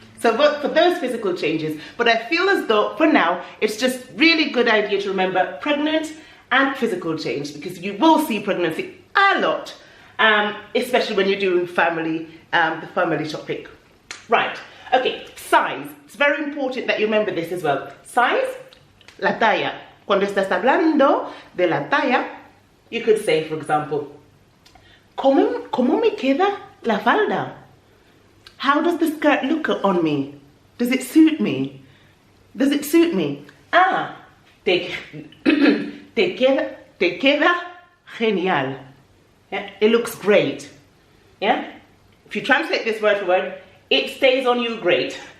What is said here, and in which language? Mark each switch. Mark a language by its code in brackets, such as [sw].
[en] So for those physical changes, but I feel as though for now, it's just really good idea to remember pregnant and physical change, because you will see pregnancy a lot, especially when you're doing family, the family topic. Right, okay, size. It's very important that you remember this as well. [es] Size, la talla. Cuando estás hablando de la talla, [en] you could say, for example, [es] ¿Cómo me queda la falda? [en] How does the skirt look on me? Does it suit me? Does it suit me? [es] Ah, te queda genial. [en] Yeah? It looks great. Yeah? If you translate this word for word, it stays on you great.